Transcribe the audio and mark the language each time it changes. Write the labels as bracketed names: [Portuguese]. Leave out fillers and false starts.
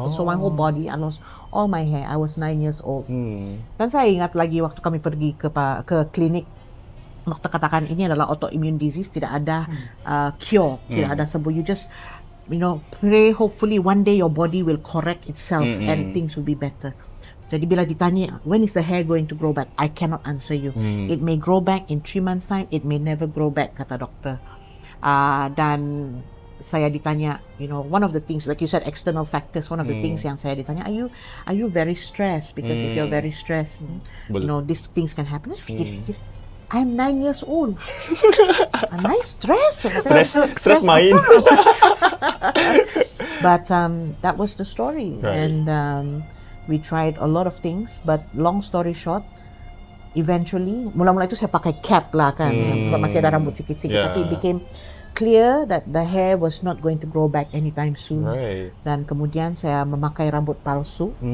[English] So my whole body, I lost all my hair. I was 9 years old. [Malay] Dan saya ingat lagi waktu kami pergi ke klinik, dokter katakan ini adalah autoimmune disease, tidak ada cure, tidak ada sembuh. [English] You just pray, hopefully one day your body will correct itself and things will be better. [Malay] Jadi bila ditanya, [English] when is the hair going to grow back? I cannot answer you. It may grow back in 3 months time, it may never grow back, [Malay] kata doktor. Dan saya ditanya, [English] one of the things, like you said, external factors, one of the things [Malay] yang saya ditanya, [English] are you very stressed? Because if you're very stressed, these things can happen. [Malay] Fikir-fikir, [English] I'm 9 years old. Am I stressed? Stress main. But that was the story. Right. And we tried a lot of things. But long story short, eventually, [Malay] mula-mula itu saya pakai cap lah kan. Sebab masih ada rambut sikit-sikit. [English] Yeah. Tapi it became clear that the hair was not going to grow back anytime soon. Right. [Malay] Dan kemudian saya memakai rambut palsu.